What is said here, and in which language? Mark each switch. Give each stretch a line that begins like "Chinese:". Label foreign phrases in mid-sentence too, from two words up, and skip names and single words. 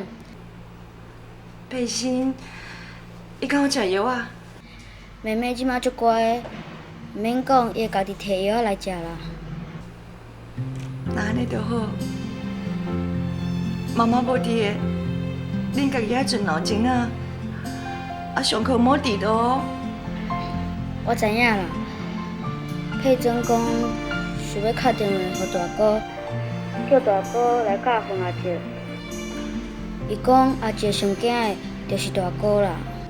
Min Nan Chinese: 培新，伊敢有食药啊？妹妹即马足乖的，毋免讲，伊会家己摕药来食啦。那安尼就好。妈妈无伫的，恁家己爱存脑筋啊！啊，上课莫迟到哦。我知影啦。佩珍讲想要打电话给大哥，叫大哥来教训阿姐。伊讲阿姐上惊的就是大哥啦。